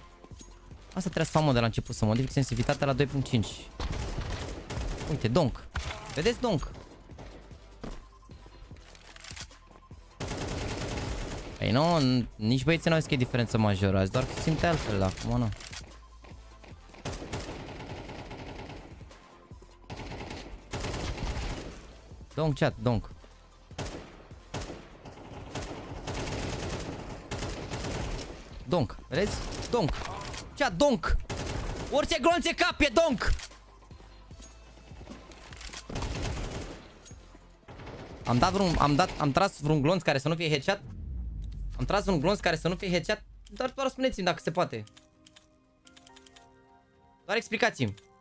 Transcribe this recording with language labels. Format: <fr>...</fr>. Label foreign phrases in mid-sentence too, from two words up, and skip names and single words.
<ro>Asta trebuie să fac, mă, de la început, să modific sensibilitatea la 2.5. Uite, donk. Vedeți, donk? Păi nu, nici băieții n-au zis că e diferență majoră, azi doar că simte altfel, acum nu. Donk, chat, donk. Donk, vedeți? Donk. Chat, donk. Orice glonț e cap, e donk. Am tras vreun glonț care să nu fie headshot? Am tras un glonț care să nu fie headshot? Doar spuneți-mi dacă se poate. Doar explicați-mi.</ro>